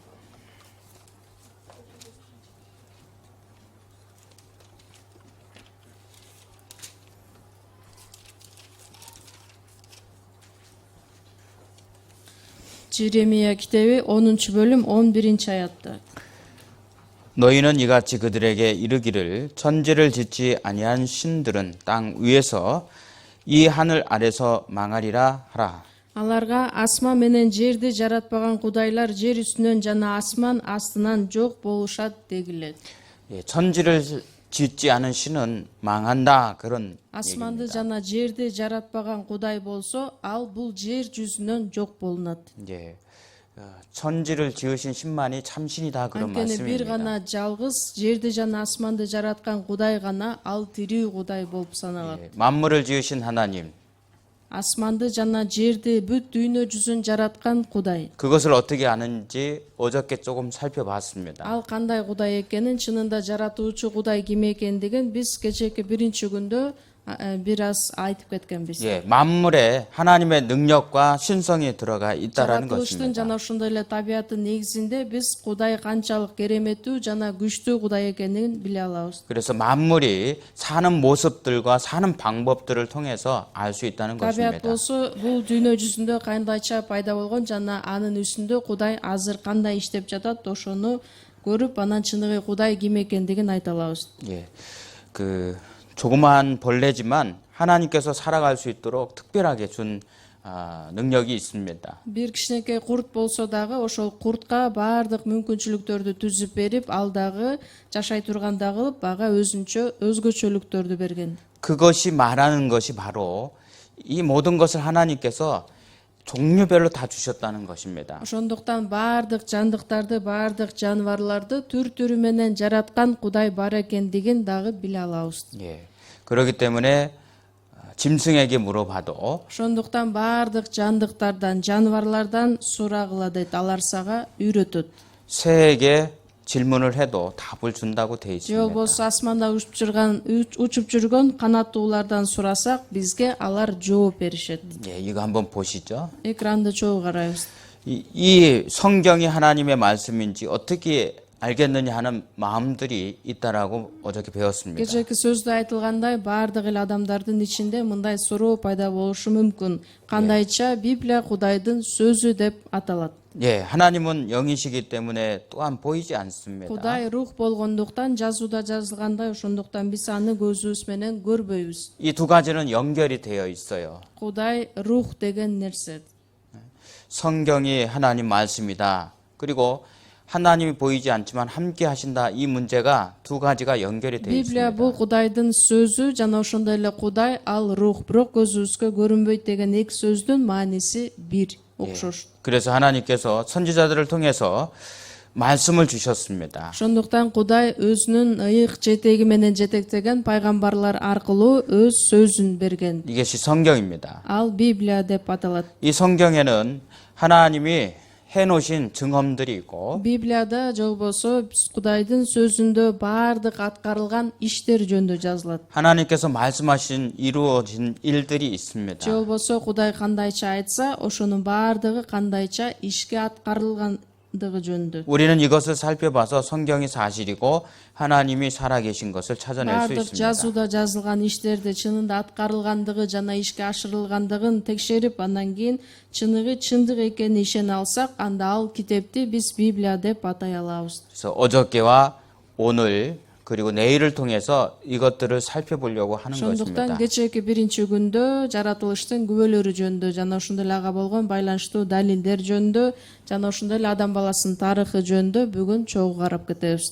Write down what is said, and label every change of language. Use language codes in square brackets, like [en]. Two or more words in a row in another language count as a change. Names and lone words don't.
[ky] Жеремия китеби 10-бөлүм 11-аятта. [ko] 너희는 이같이 그들에게 이르기를 천지를 짓지 아니한 신들은 땅 위에서 이 하늘 아래서 망하리라 하라. [ky] Аларга асман менен жерди жаратпаган кудайлар жер үстүнөн жана асман астынан жок болушат дегилет. [ko] 천지를 짓지 않은 신은 망한다 그런 [ky] Асманды [ko] 얘기입니다. [ky] жана жерди жаратпаган Кудай болсо, ал бул жер жүзүнөн жок болунат. [ko] 천지를 지으신 신만이 참신이다 그런 [ky] Анткени бир [ko] 말씀입니다. [ky] гана жалгыз жерди жана асманды жараткан Кудай гана ал тирүү Кудай болуп саналат. [ko] 만물을 지으신 하나님, [ky] Асманды жана жерди бүт дүйнө жүзүн жараткан Кудай. [ko] 그것을 어떻게 아는지 어저께 조금 살펴봤습니다. [ky] Ал кандай Кудай экенин, чынында жаратуучу Кудай ким экендигин биз кечээки биринчи күндө бир аз айтып кеткенбиз. [ko] 만물에 하나님의 능력과 신성이 들어가 있다라는 [ky] Жаратылыштын [ko] 것입니다. [ky] жана ошондой эле табияттын негизинде биз Кудай канчалык кереметтүү жана күчтүү Кудай экенин биле алабыз. [ko] 그래서 만물이 사는 모습들과 사는 방법들을 통해서 알 수 있다는 [ky] Табият [ko] 것입니다. [ky] болсо бул дүйнө жүзүндө кандайча пайда болгон жана анын үстүндө Кудай азыр кандай иштеп жатат, ошону көрүп анан чыныгы Кудай ким экендигин айта алабыз. [ko] 예, 그 조그마한 벌레지만 하나님께서 살아갈 수 있도록 특별하게 준 능력이 있습니다. [ky] Бир кичинекей курт болсо дагы ошол куртка баардык мүмкүнчүлүктөрдү түзүп берип, ал дагы жашай тургандай кылып, ага өзгөчөлүктөрдү берген. [ko] 그것이 말하는 것이 바로 이 모든 것을 하나님께서 종류별로 다 주셨다는 것입니다. [ky] Ошондуктан баардык жандыктарды, баардык жаныбарларды түр-түрү менен жараткан Кудай бар экендигин дагы биле алабыз. [ko] 예, 그렇기 때문에 짐승에게 물어봐도 [ky] Ошондуктан баардык жандыктардан, жаныбарлардан сурагыла дейт, алар сага үйрөтөт. [ko] 새에게 질문을 해도 답을 준다고 돼 [ky] Же [ko] 있습니다. [ky] болбосо асманда учуп жүргөн канаттуулардан сурасак, бизге алар жооп беришет. [ko] 예, 이거 한번 보시죠. [ky] Экранды чогуу карайбыз. [ko] 이 성경이 하나님의 말씀인지 어떻게 알겠느냐 하는 마음들이 있다라고 어저께 배웠습니다. [ky] Кечээки сөздө айтылгандай, баардык эле адамдардын ичинде мындай суроо пайда болушу мүмкүн. Кандайча Библия Кудайдын сөзү деп аталат. [ko] 예, 하나님은 영이시기 때문에 또한 보이지 않습니다. [ky] Кудай рух болгондуктан жазууда жазылгандай, ошондуктан биз аны көзүбүз менен көрбөйбүз. [ko] 이 두 가지는 연결이 되어 있어요. [ky] Кудай рух деген нерсе. [ko] 성경이 하나님 말씀이다. 그리고 하나님이 보이지 않지만 함께 하신다. 이 문제가 두 가지가 연결이 되어 [ky] Библия [ko] 있습니다. [ky] бул Кудайдын сөзү жана ошондой эле Кудай ал рух, бирок көзүбүзгө көрүнбөйт деген эки сөздүн мааниси бир, окшош. [ko] 그래서 하나님께서 선지자들을 통해서 말씀을 주셨습니다. [ky] Ошондуктан Кудай өзүнүн ыйык жетеги менен жетектеген пайгамбарлар аркылуу өз сөзүн берген. [ko] 이것이 성경입니다. [ky] Ал Библия деп аталат. [ko] 이 성경에는 하나님이 해놓으신 증언들이 있고 [ky] Библияда же болбосо Кудайдын сөзүндө баардык аткарылган иштер жөнүндө жазылат. [ko] 하나님께서 말씀하신 이루어진 일들이 있습니다. [ky] Же болбосо Кудай кандайча айтса, ошонун баардыгы кандайча ишке аткарылгандыгы жөнүндө. [ko] 우리는 이것을 살펴봐서 성경이 사실이고 하나님이 살아계신 것을 찾아낼 수 [ky] Баардык [ko] 있습니다. [ky] жазууда жазылган иштерди чынында аткарылгандыгы жана ишке ашырылгандыгын текшерип, андан кийин чыныгы чындык экенин ишене алсак, анда ал китепти биз Библия деп атай алабыз. [ko] 그래서 어저께와 오늘 그리고 내일을 통해서 이것들을 살펴보려고 하는 [ky] Ошондуктан [ko] 것입니다. [ky] кечээки биринчи күндө жаратылыштын күбөлөрү жөнүндө жана ошондой эле ага болгон байланыштуу далилдер жөнүндө жана ошондой эле адам баласынын тарыхы жөнүндө бүгүн чогуу карап кетебиз.